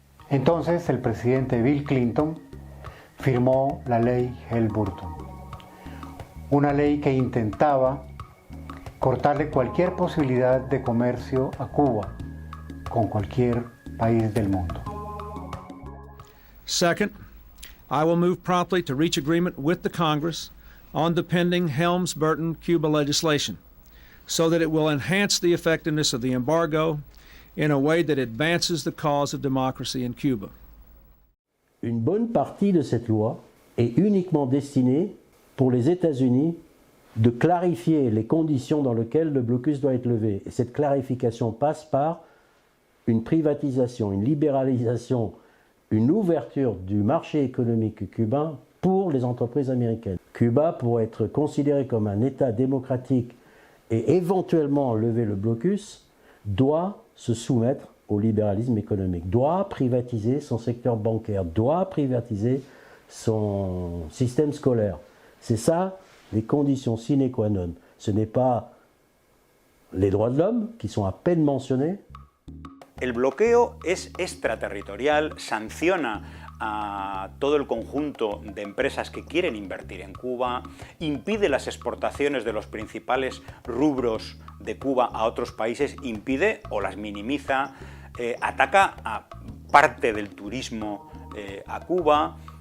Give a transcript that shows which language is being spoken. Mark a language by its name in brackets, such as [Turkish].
[Spanish] Entonces el presidente Bill Clinton firmó la ley Helms-Burton, una ley que intentaba cortarle cualquier posibilidad de comercio a Cuba con cualquier país del mundo. [English] Second, I will move promptly to reach agreement with the Congress on the pending Helms-Burton Cuba legislation so that it will enhance the effectiveness of the embargo in a way that advances the cause of democracy in Cuba. [French] Une bonne partie de cette loi est uniquement destinée pour les États-Unis de clarifier les conditions dans lesquelles le blocus doit être levé. Et cette clarification passe par une privatisation, une libéralisation, une ouverture du marché économique cubain pour les entreprises américaines. Cuba, pour être considéré comme un État démocratique et éventuellement lever le blocus, doit se soumettre au libéralisme économique, doit privatiser son secteur bancaire, doit privatiser son système scolaire. C'est ça les conditions sine qua non. Ce n'est pas les droits de l'homme qui sont à peine mentionnés. [Spanish] El bloqueo es extraterritorial, sanciona a todo el conjunto de empresas que quieren invertir en Cuba, impide las exportaciones de los principales rubros de Cuba a otros países, impide o las minimiza, ataca a parte del turismo a Cuba,